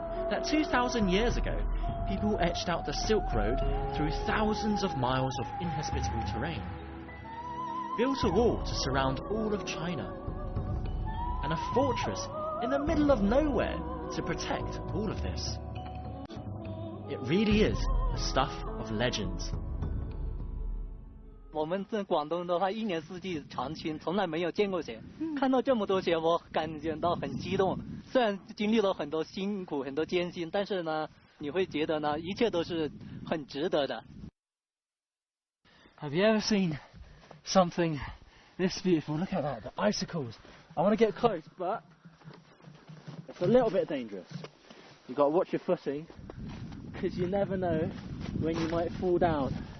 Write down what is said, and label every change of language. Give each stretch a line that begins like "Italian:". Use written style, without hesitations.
English: That 2,000 years ago, people etched out the Silk Road through thousands of miles of inhospitable terrain, built a wall to surround all of China, and a fortress in the middle of nowhere to protect all of this. It really is the stuff of legends.
Chinese: 我们在广东的话，一年四季常青，从来没有见过雪。看到这么多雪，我感觉到很激动。虽然经历了很多辛苦、很多艰辛，但是呢，你会觉得呢，一切都是很值得的。
English: Have you ever seen something this beautiful? Look at that, the icicles. I want to get close, but it's a little bit dangerous. You've got to watch your footing, because you never know when you might fall down.